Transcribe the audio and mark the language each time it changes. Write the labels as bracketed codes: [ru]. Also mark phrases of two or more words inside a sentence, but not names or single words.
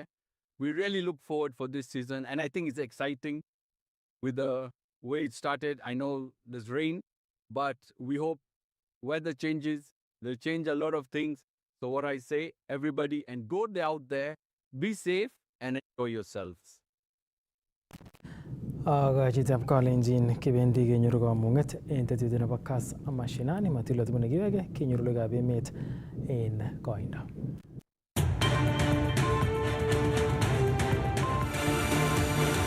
[en] We really look forward for this season, and I think it's exciting with the way it started. I know there's rain, but we hope weather changes. They'll change a lot of things. So what I say, everybody, and go out there, be safe, and enjoy yourselves. [kln] Chitab kalenjin kibendi kenyoru kamung'et en tetutiet nebo Kass mashinani matilo tibune kiwege kenyoru logoiwekab emet en koindo.